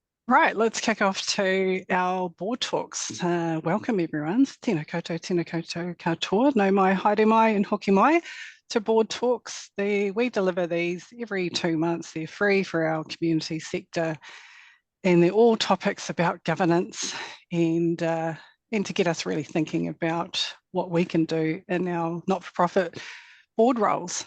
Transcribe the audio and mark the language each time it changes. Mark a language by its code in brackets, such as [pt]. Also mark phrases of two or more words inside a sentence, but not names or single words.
[en] Right, let's kick off to our board talks. Welcome everyone. [mi] Tēnā koutou katoa, no mai, haere mai and hoki mai [en] to board talks. We deliver these every 2 months. They're free for our community sector and they're all topics about governance and to get us really thinking about what we can do in our not-for-profit board roles.